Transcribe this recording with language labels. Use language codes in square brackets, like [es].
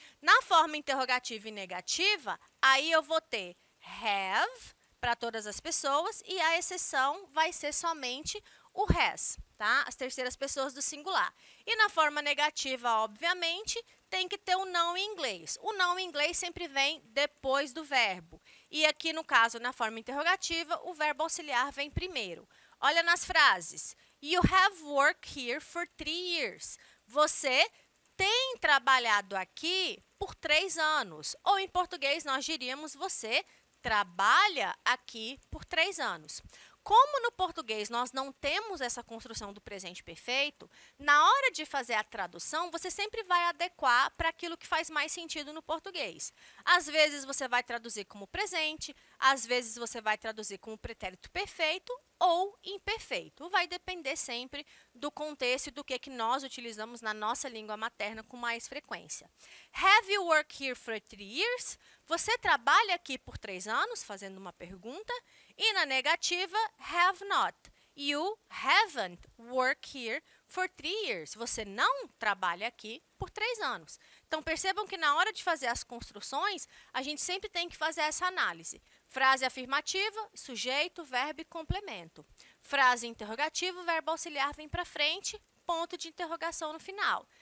[pt] Na forma interrogativa e negativa, aí eu vou ter have para todas as pessoas e a exceção vai ser somente o has, tá? As terceiras pessoas do singular. E na forma negativa, obviamente, tem que ter o não em inglês. O não em inglês sempre vem depois do verbo. E aqui, no caso, na forma interrogativa, o verbo auxiliar vem primeiro. Olha nas frases. [en] You have worked here for 3 years. [pt] Você tem trabalhado aqui por 3 anos. Ou, em português, nós diríamos você trabalha aqui por 3 anos. Como no português nós não temos essa construção do presente perfeito, na hora de fazer a tradução, você sempre vai adequar para aquilo que faz mais sentido no português. Às vezes você vai traduzir como presente, às vezes você vai traduzir como pretérito perfeito ou imperfeito. Vai depender sempre do contexto e do que nós utilizamos na nossa língua materna com mais frequência. [en] Have you worked here for 3 years? [pt] Você trabalha aqui por 3 anos? Fazendo uma pergunta. E na negativa, [en] have not. You haven't worked here for 3 years. [pt] Você não trabalha aqui por 3 anos. Então, percebam que na hora de fazer as construções, a gente sempre tem que fazer essa análise. Frase afirmativa, sujeito, verbo e complemento. Frase interrogativa, verbo auxiliar vem para frente, ponto de interrogação no final.